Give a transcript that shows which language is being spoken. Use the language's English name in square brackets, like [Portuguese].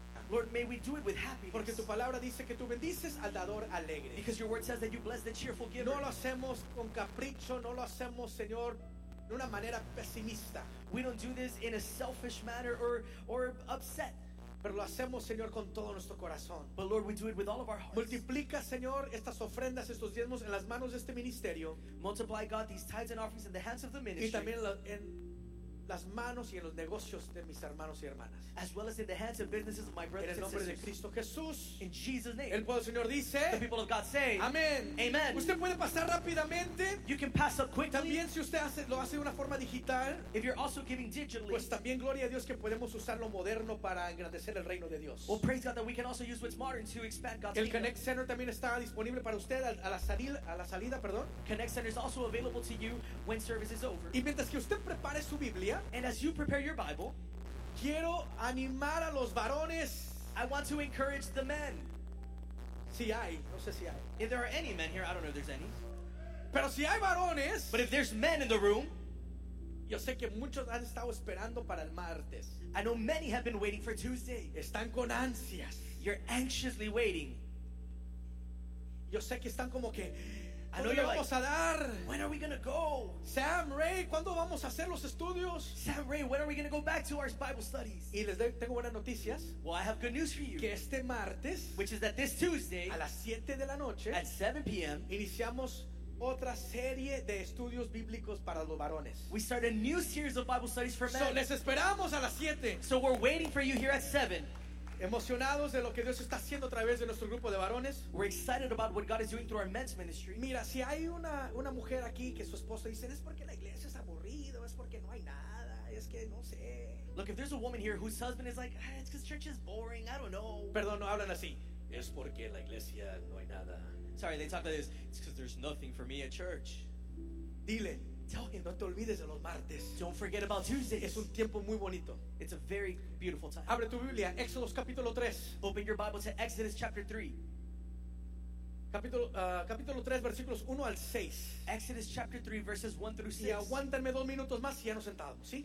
[English] Lord, may we do it with happiness. [Spanish] Porque tu palabra dice que tú bendices al dador alegre. [English] Because your word says that you bless the cheerful giver. [Spanish] No lo hacemos con capricho, no lo hacemos, Señor, de una manera pesimista. [English] We don't do this in a selfish manner or upset. [Spanish] Pero lo hacemos, Señor, con todo nuestro corazón. [English] But Lord, we do it with all of our hearts. [Spanish] Multiplica, Señor, estas ofrendas, estos diezmos en las manos de este ministerio. [English] Multiply, God, these tithes and offerings in the hands of the ministry. [Spanish] Y también en las manos y en los negocios de mis hermanos y hermanas. [English] As well as in the hands and businesses of my brothers and sisters. [Spanish] En el nombre de Cristo Jesús. [English] In Jesus' name. [Spanish] El pueblo del Señor dice. [English] The people of God say. [Spanish] Amén. [English] Amen. [Spanish] Usted puede pasar rápidamente. [English] You can pass up quickly. [Spanish] También si usted lo hace de una forma digital. [English] If you're also giving digitally. [Spanish] Pues también gloria a Dios que podemos usar lo moderno para engrandecer el reino de Dios. [English] Well, praise God that we can also use what's modern to expand God's kingdom. [Spanish] El Connect Center también está disponible para usted a la salida. [English] Connect Center is also available to you when service is over. [Spanish] Y mientras que usted prepare su Biblia. [English] And as you prepare your Bible, [Spanish] quiero animar a los varones. [English] I want to encourage the men. [Spanish] Si hay, no sé si hay. [English] If there are any men here, I don't know if there's any. [Spanish] Pero si hay varones, [English] but if there's men in the room, [Spanish] yo sé que muchos han estado esperando para el martes. [English] I know many have been waiting for Tuesday. [Spanish] Están con ansias. [English] You're anxiously waiting. [Spanish] Yo sé que están como que. [English] I know you're like, [Spanish] a dar? [English] When are we going to go? [Spanish] Sam Ray, ¿cuándo vamos a hacer los estudios? [English] Sam Ray, when are we going to go back to our Bible studies? [Spanish] Y les tengo buenas noticias. [English] Well, I have good news for you. [Spanish] Que este martes, [English] which is that this Tuesday, [Spanish] a las 7 de la noche, [English] at 7 p.m., [Spanish] iniciamos otra serie de estudios bíblicos para los varones. [English] We start a new series of Bible studies for men. [Spanish] So, les esperamos a las 7. [English] So, we're waiting for you here at 7. [Spanish] Emocionados de lo que Dios está haciendo a través de nuestro grupo de varones. [English] We're excited about what God is doing through our men's ministry. [Spanish] Mira, si hay una mujer aquí que su esposo dice, es porque la iglesia es aburrido, es porque no hay nada, es que no sé. [English] Look, if there's a woman here whose husband is like, it's because church is boring, I don't know. [Spanish] Perdón, no hablan así. Es porque la iglesia no hay nada. [English] Sorry, they talk like this. It's because there's nothing for me at church. [Spanish] Dile. No te olvides de los martes. [English] Don't forget about Tuesday. [Spanish] Es un tiempo muy bonito. [English] It's a very beautiful time. [Spanish] Abre tu Biblia, Éxodo capítulo 3. [English] Open your Bible to Exodus chapter 3. [Spanish] Capítulo 3, versículos 1 al 6. [English] Exodus chapter 3, verses 1 through 6. [Spanish] Y aguántame dos minutos más y ya nos sentamos, ¿sí?